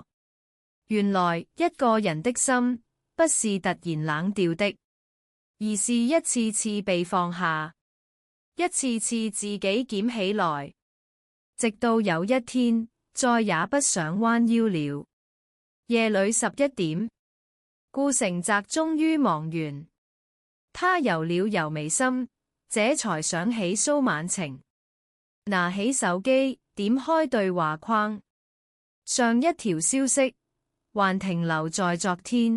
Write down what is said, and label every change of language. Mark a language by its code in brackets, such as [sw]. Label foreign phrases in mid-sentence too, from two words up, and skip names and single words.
[zh] 原來一個人的心不是突然冷掉的，而是一次次被放下，一次次自己撿起來，直到有一天再也不想彎腰了。夜裏11點，顧成澤終於忙完，他揉了揉眉心，這才想起蘇晚晴，拿起手機點開對話框，上一條消息還停留在昨天。